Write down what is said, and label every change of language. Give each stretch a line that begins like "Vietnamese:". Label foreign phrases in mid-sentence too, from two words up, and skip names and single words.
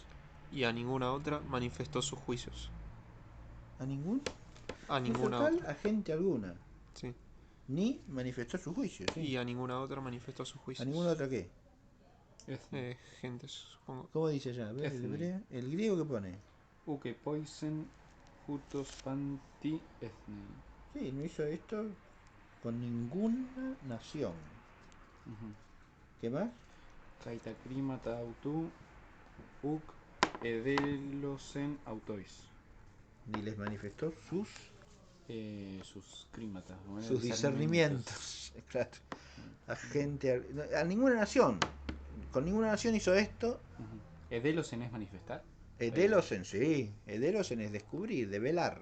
Spanish: Y a ninguna otra manifestó sus juicios. ¿A ningún? A No hizo ninguna tal otra. a gente alguna, Sí. ni manifestó su juicio, sí. Y a ninguna otra manifestó sus ¿A juicios. ninguna otra qué? Gentes, supongo. ¿Cómo dice allá? ¿Ves? El hebreo, el griego que pone.
Greek: Οὐκ ἐποίησεν οὕτως παντὶ ἔθνει.
Spanish: Sí, no hizo esto con ninguna nación. ¿Qué más?
Greek: καὶ τὰ κρίματα αὐτοῦ οὐκ ἐδήλωσεν αὐτοῖς.
Spanish: Ni les manifestó Sus crímatas, ¿no? sus discernimientos. Claro. A gente, a ninguna nación. Con ninguna nación hizo esto. Edelosen es manifestar. Edelosen, sí. Edelosen es descubrir, develar.